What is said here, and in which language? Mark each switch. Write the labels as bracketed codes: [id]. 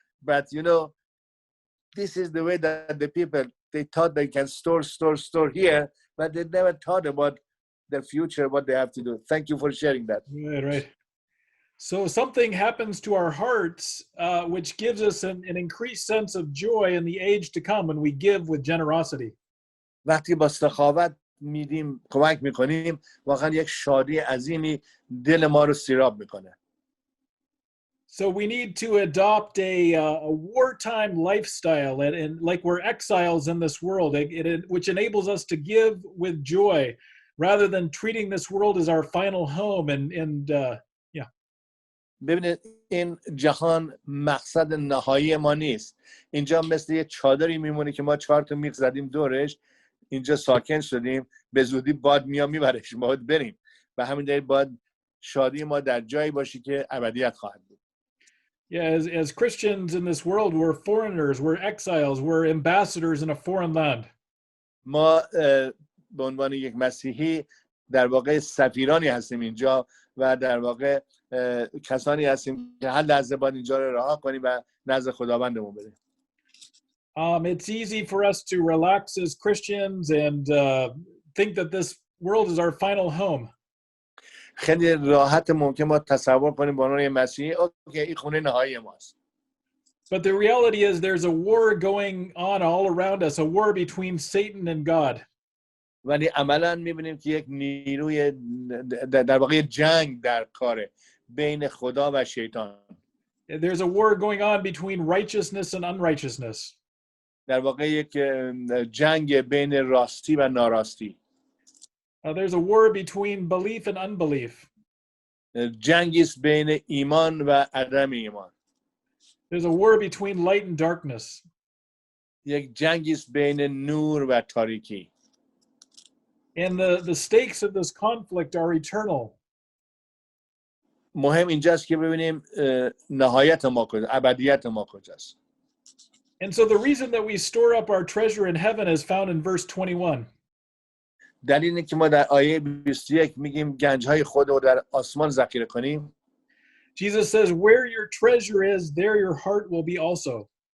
[en] But this is the way that the people, they thought they can store here, but they never thought about their future, what they have to do. Thank you for sharing that. Right. So something happens to our hearts, which gives us an increased sense of joy in the age to come when we give with generosity. [fa] وقتی با سخاوت میدیم، کمک میکنیم، واقعا یک شادی عظیمی دل ما رو سیراب میکنه. [en] So we need to adopt a wartime lifestyle, and like we're exiles in this world, which enables us to give with joy, rather than treating this world as our final home. And [fa] ببینید این جهان مقصد نهایی ما نیست. اینجا مثل یه چادری میمونه که ما 4 تا میخ زدیم دورش، اینجا ساکن شدیم، به زودی باد میبرش، ما باید بریم. و همین دلیل باید شادی ما در جایی باشه که ابدیت خواهد بود. [en] Yeah, as Christians in this world, we're foreigners, we're exiles, we're ambassadors in a foreign land. [fa] ما به عنوان یک مسیحی در واقع سفیرانی هستیم اینجا و در واقع کسانی هستیم که هر لحظه باید اینجا رو رها کنیم و نزد خداوندمون بریم. [en] It's easy for us to relax as Christians and think that this world is our final home. [fa] خیلی راحت ممکن ما تصور کنیم به عنوان مسیحی اوکی این خونه نهایی ماست. [en] But the reality is there's a war going on all around us, a war between Satan and God. [fa] ولی عملاً می‌بینیم که یک نیروی در واقع جنگ در کاره بین خدا و شیطان. [en] There's a war going on between righteousness and unrighteousness. [fa] در واقع یک جنگ بین راستی و ناراستی. [en] There's a war between belief and unbelief. [fa] جنگی است بین ایمان و عدم ایمان. [en] There's a war between light and darkness. [fa] یک جنگی است بین نور و تاریکی. [en] And the stakes of this conflict are eternal. [fa] مهم اینجاست که ببینیم نهایت ما کجاست، ابدیت ما کجاست. [en] And so the reason that we store up our treasure in heaven is found in verse 21. [fa] دلیل اینه که ما در آیه 21 میگیم گنج‌های خود رو در آسمان ذخیره کنیم. [en] Jesus says, where your treasure is, there your heart will be also.